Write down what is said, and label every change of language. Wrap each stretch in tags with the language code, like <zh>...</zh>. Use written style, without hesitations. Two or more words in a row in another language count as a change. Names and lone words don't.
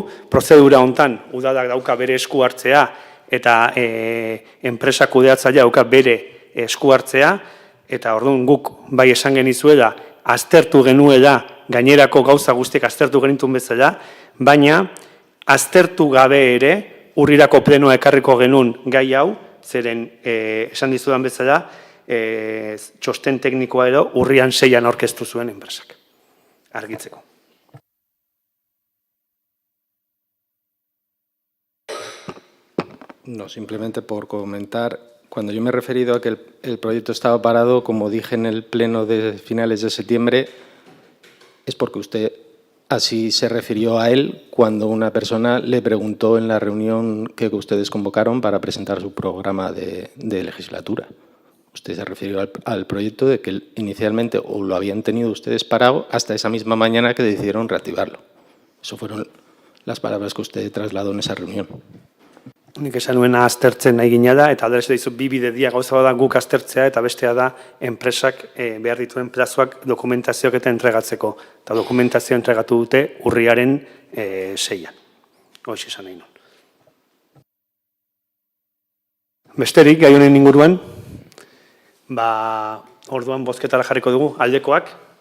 <eu>Prozedura hontan udalak dauka bere esku hartzea eta enpresak kudeatzailea dauka bere esku hartzea, eta orduan guk bai esan genizuela, aztertu genuela, gainerako gauza guztiek aztertu genitun bezala, baina aztertu gabe ere urrirako plenoa ekarriko genuen gai hau, zeren esan dizudan bezala, txosten teknikoa edo urrian 6an aurkeztu zuen enpresak. Argitzeko.</eu> <es>No, simplemente por comentar, cuando yo me he referido a que el proyecto estaba parado, como dije en el pleno de finales de septiembre, es porque usted así se refirió a él cuando una persona le preguntó en la reunión que ustedes convocaron para presentar su programa de legislatura. Usted se refirió al proyecto de que inicialmente o lo habían tenido ustedes parado hasta esa misma mañana que decidieron reactivarlo. Eso fueron las palabras que usted trasladó en esa reunión.</es> <eu>nik esan nuena aztertzen nahi gina da, eta aldera dizu bi bide dia gauza da guk aztertzea, eta bestea da enpresak behar dituen plazoak dokumentazioak eta entregatzeko. Eta dokumentazioa entregatu dute urriaren 6an. Hoxe esan nahi nun. Besterik, gai honen inguruan, orduan bozketara jarriko dugu, aldekoak.</eu>